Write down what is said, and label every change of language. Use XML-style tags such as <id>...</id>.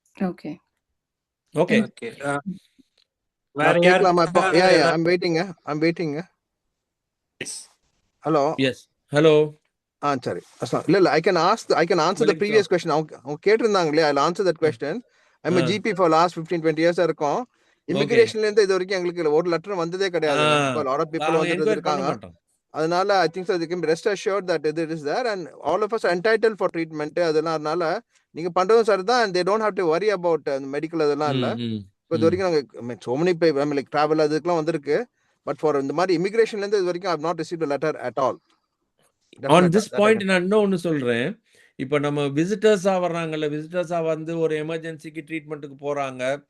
<ta>Okay. Okay. வேற கேட்கலாமா இப்போ?</ta> <en>I'm waiting.</en> <ta>Hello. S, hello. சரி. இல்ல</ta> <en>I can answer the previous question.</en> <ta>அவங்க கேட்டிருந்தாங்க இல்லையா,</ta> <en>I answer that question. I'm a GP for last 15-20 years இருக்கும்.</en> <ta>இமிகிரேஷன்ல இருந்து இது வரைக்கும் எங்களுக்கு ஒரு லெட்டர் வந்ததே கிடையாது.</ta> <en>lot of people</en> <ta>வந்துட்டு இருக்காங்க. அதனால</ta> <en>I think so they can rest assured that it is there and all of us are entitled for treatment.</en> <ta>அதனால நீங்க பண்றதும் சரிதான்,</ta> <en>and they don't have to worry about</en> <ta>medical அதெல்லாம் இல்ல. இப்போ இது வரைக்கும் நாங்க</ta> <en>so many people like travel அதுக்கெல்லாம் வந்திருக்கு. But for</en> <ta>இந்த மாதிரி இமிகிரேஷன்ல இருந்து இது வரைக்கும்</ta> <en>I have not received a letter at all. On this point</en> <ta>நான் இன்னொன்னு சொல்றேன். இப்போ நம்ம விசிட்டர்ஸா வர்றாங்கல்ல, விசிட்டர்ஸா வந்து ஒரு எமர்ஜென்சிக்கு ட்ரீட்மெண்ட்டுக்கு போறாங்க.</ta>